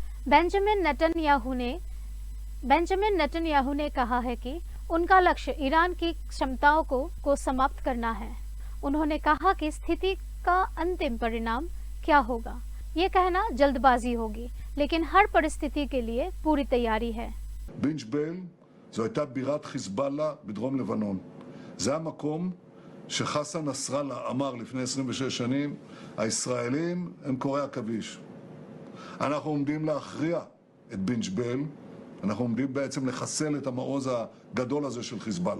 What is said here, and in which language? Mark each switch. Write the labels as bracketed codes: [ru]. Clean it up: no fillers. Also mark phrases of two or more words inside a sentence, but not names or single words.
[hi] बेंजामिन नेतन्याहू ने कहा है कि उनका लक्ष्य ईरान की क्षमताओं को समाप्त करना है। उन्होंने कहा कि स्थिति का अंतिम परिणाम क्या होगा, ये कहना जल्दबाजी होगी, लेकिन हर परिस्थिति के लिए पूरी तैयारी है। [he] בינג' בל זו הייתה בירת חיזבאללה בדרום לבנון. זה המקום שחסן נסראללה אמר לפני 26 שנים, הישראלים הם קוראי עכביש. אנחנו עומדים להכריע את בינג' בל, אנחנו עומדים בעצם לחסל את המעוז הגדול הזה של חיזבאללה.